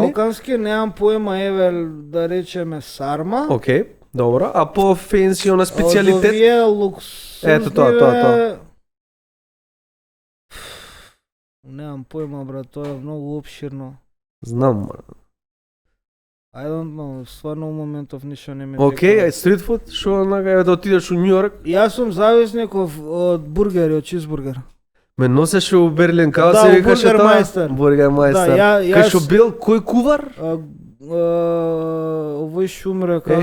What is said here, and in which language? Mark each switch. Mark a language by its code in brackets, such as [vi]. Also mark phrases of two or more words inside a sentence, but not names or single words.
[mk] Балкански немам појма, еве да речеме сарма. Океј, добро. А по фенси на специјалитет? Од овие луксузни, Ето тоа. Немам појма, брат, тоа е многу опширно. Знам. брат. [en] I don't know, [mk] стварно у моментов ништо не ме Океј, текува. [en] street food, [mk] што нага да отидеш у Њујорк? Јас сум зависник од бургери, од чизбургер. Ме носеше у Берлин, како Да, се у викаше тоа? Бургермајстер. Бургермајстер. Да, Кај што бил кој кувар? Овој шумре, како